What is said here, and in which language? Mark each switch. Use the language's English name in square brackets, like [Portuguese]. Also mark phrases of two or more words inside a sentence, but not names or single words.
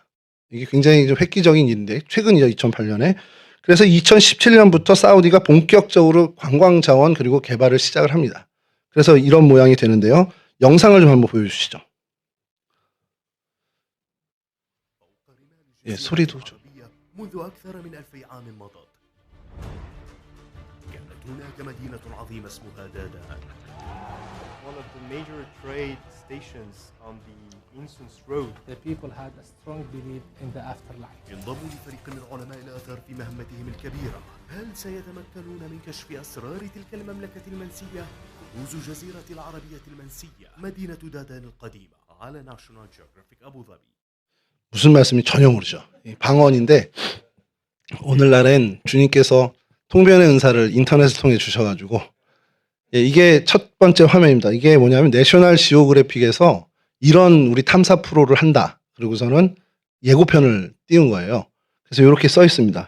[Korean] 이게 굉장히 좀 획기적인 일인데 최근이죠. 2008년에. 그래서 2017년부터 사우디가 본격적으로 관광자원 그리고 개발을 시작을 합니다. 그래서 이런 모양이 되는데요. 영상을 좀 한번 보여주시죠. 예, 소리도 좀. [Arabic] منذ أكثر من 2000 عام مضت كانت هناك مدينة عظيمة اسمها دادان. [English] One of the major trade stations on the Insons Road. The people had a strong belief in the afterlife. [Arabic] انضموا لفريق من علماء الآثار في مهمتهم الكبيرة. هل سيتمكنون من كشف أسرار تلك المملكة المنسية؟ كنوز جزيرة العربية المنسية مدينة دادان القديمة على ناشونال جيوغرافيك أبو ظبي. [Korean] 무슨 말씀인지 전혀 모르죠. 방언인데 오늘날엔 주님께서 통변의 은사를 인터넷을 통해 주셔가지고 이게 첫 번째 화면입니다. 이게 뭐냐면 내셔널 지오그래픽에서 이런 우리 탐사 프로를 한다. 그리고서는 예고편을 띄운 거예요. 그래서 이렇게 써 있습니다.